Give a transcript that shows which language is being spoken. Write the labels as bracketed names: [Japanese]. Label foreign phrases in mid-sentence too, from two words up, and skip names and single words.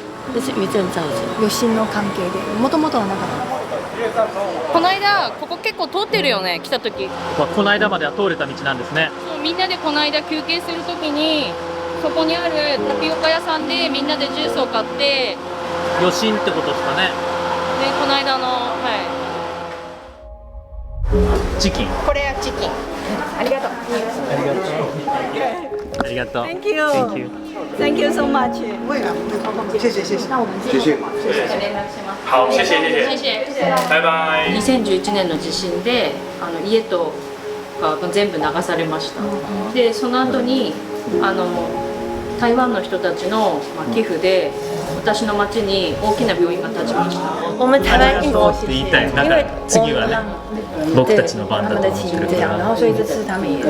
[Chinese] 是余震造成。 [Japanese] 余震の関係で、もともとはなかった。この間ここ結構通ってるよね、来た時。この間までは通れた道なんですね。そう、みんなでこの間休憩する時にそこにあるタピオカ屋さんでみんなでジュースを買って、余震ってことですかね。でこの間の、チキン。これはチキン。ありがとう。ありがとう。 [English] Thank you. Thank you. Thank you so much. [Chinese] 谢谢谢谢。那我们谢谢。 [Japanese] 連絡します。 [Chinese] 好，谢谢谢谢谢。謝。拜拜。 [Japanese] 2011 年の地震で家とか全部流されました。でその後に台湾の人たちの寄付で私の町に大きな病院が建ちました。 [Chinese] 我们台湾一 [Japanese] そうって言いたい。なんか次はね、僕たちの番だと思ってるから。 [Chinese] 然后所以这次他们也